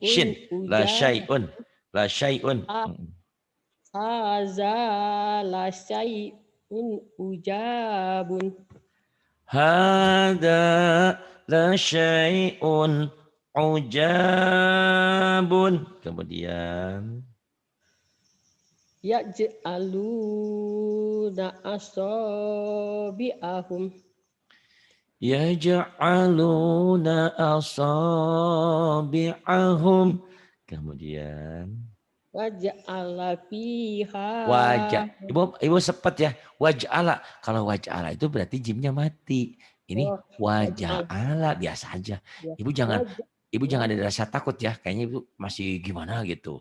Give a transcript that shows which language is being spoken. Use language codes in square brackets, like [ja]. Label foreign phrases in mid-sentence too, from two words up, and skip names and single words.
[ar] شين لا شيء. هذا لشيء عجاب. هذا لشيء عجاب. [id] Kemudian [ar] يجعلون أصابعهم. يجعلون أصابعهم. [id] Kemudian [ar] وجعل فيها. [id] Ibu sepet ya. Waj'ala. Kalau waj'ala itu berarti jimnya mati. Ini waj'ala biasa aja. Ibu jangan ada rasa takut ya. Kayaknya ibu masih gimana gitu.